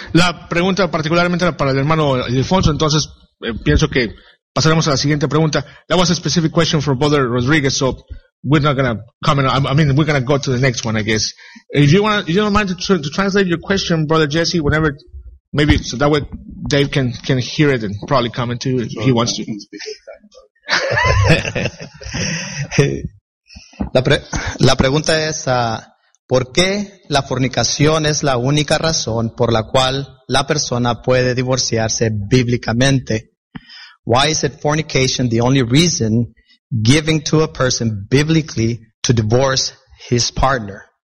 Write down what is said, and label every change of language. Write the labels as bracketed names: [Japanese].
[Spanish] La pregunta particularmente era para el hermano Ildefonso, entonces pienso que pasaremos a la siguiente pregunta. [English] That was a specific question for Brother Rodriguez, so we're not going to comment. I mean, we're going to go to the next one, I guess. If you want, if you don't mind to translate your question, Brother Jesse, whenever, maybe so that way Dave can hear it and probably comment too if he wants to. [Spanish] La pregunta es, ¿por qué la fornicación es la única razón por la cual la persona puede divorciarse bíblicamente? [English] Why is it fornication the only reason giving to a person biblically to divorce his partner?